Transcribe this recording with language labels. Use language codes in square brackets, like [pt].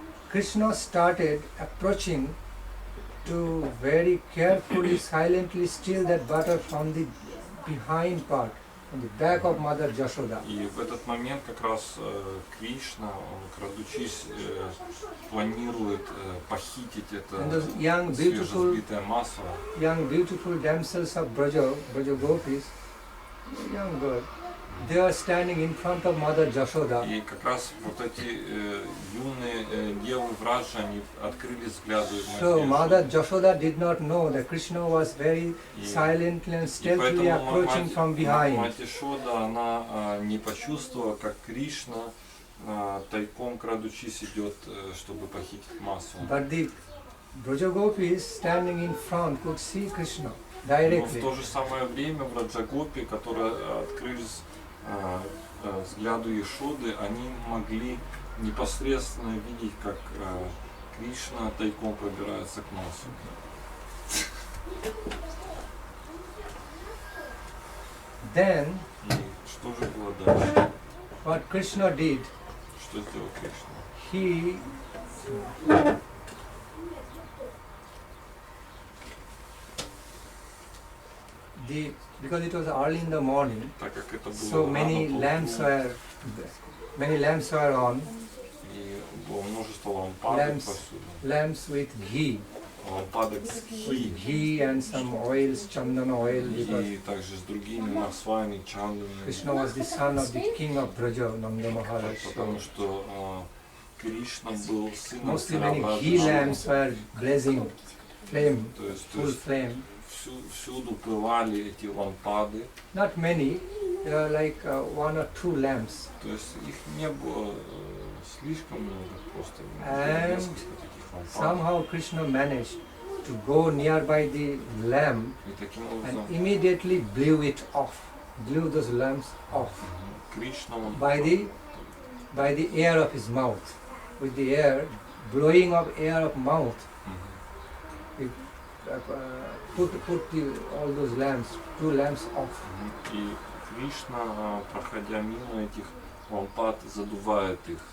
[en] Krishna started approaching to very carefully, silently steal that butter from the behind part, from the back of Mother Jashoda. [ru] И в этот момент как раз Кришна, он, крадучись, планирует похитить это [en] And those young, beautiful, [ru] свежевзбитое масло. [en] young, beautiful damsels of Brajagopis, young girl, they are standing in front of Mother Jashoda. [ru] И как раз вот эти юные девы Враджа, они открыли взгляды [en] So [ru] матери [en] Mother [ru] Ешоды. [en] Jashoda did not know that Krishna was very silently and [ru] И [en] stealthily approaching from behind. [ru] мать Ешода, она не почувствовала, как Кришна тайком, крадучись, идет, чтобы похитить масло. [en] But the Brajagopis standing in front could see Krishna [ru] Но в [en] directly. [ru] то же самое время Враджагопи, которые открылись взгляду Ешоды, они могли непосредственно видеть, как Кришна тайком пробирается к маслу. [en] Then [ru] И что же было дальше? [en] what Krishna did, [ru] Что сделал Кришна? [en] he because it was early in the morning, [ru] Так как это было [en] so [ru] рано [en] many [ru] по [en] lamps were on, [ru] и было множество лампадок [en] Lamps. [ru] повсюду. [en] lamps with ghee, [ru] Лампадок с [en] ghee and some oils, chandan oil, because [ru] и также с другими маслами, чандами, [en] Krishna was the son of the king of Braja, Nanda Maharaj. [ru] потому что Кришна был сыном [en] Mostly [ru] царя [en] many ghee lamps [ru] Враджа. [en] were blazing, flame, [ru] То есть [en] full flame. [ru] всюду пылали эти лампады, [en] Not many, there are like 1 or 2 lamps. [ru] то есть их не было слишком много, просто [en] And [ru] несколько таких лампад. [en] Somehow Krishna managed to go nearby the lamp [ru] И таким [en] and [ru] образом [en] immediately blew it off, blew those lamps off [ru] Кришна, он [en] by the air of his mouth. With the air, blowing of air of mouth, he put all those lamps, 2 lamps off. [ru] И Кришна, проходя мимо этих лампад, задувает их.